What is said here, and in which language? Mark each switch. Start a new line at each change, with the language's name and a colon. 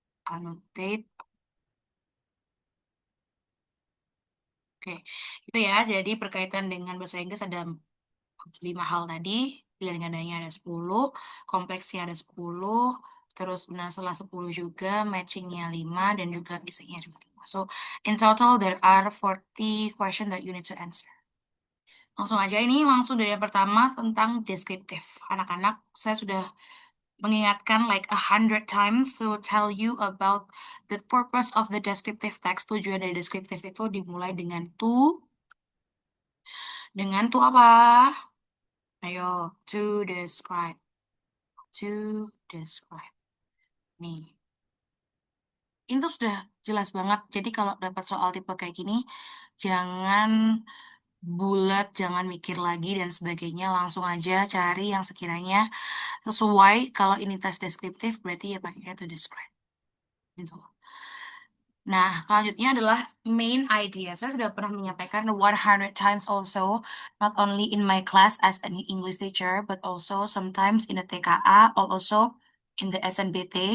Indonesian: Annotate, oke. Itu ya, jadi berkaitan dengan bahasa Inggris ada 5 hal tadi, pilihan gandanya ada 10, kompleksnya ada 10, terus benar salah 10 juga, matchingnya 5, dan juga isinya juga 5.
English: So, in total there are 40 question that you need to answer.
Indonesian: Langsung aja ini langsung dari yang pertama tentang deskriptif. Anak-anak, saya sudah mengingatkan
English: like 100 times to tell you about the purpose of the descriptive text.
Indonesian: Tujuan dari deskriptif itu dimulai dengan to apa?
English: Ayo, to describe, to describe.
Indonesian: Nih, ini tuh sudah jelas banget. Jadi kalau dapat soal tipe kayak gini, jangan bulat, jangan mikir lagi dan sebagainya. Langsung aja cari yang sekiranya sesuai. Kalau ini tes deskriptif, berarti ya pakai
English: to describe.
Indonesian: Gitu. Nah, selanjutnya adalah main idea. Saya sudah pernah menyampaikan
English: 100 times also, not only in my class as an English teacher, but also sometimes in the TKA, or also in the SNBT.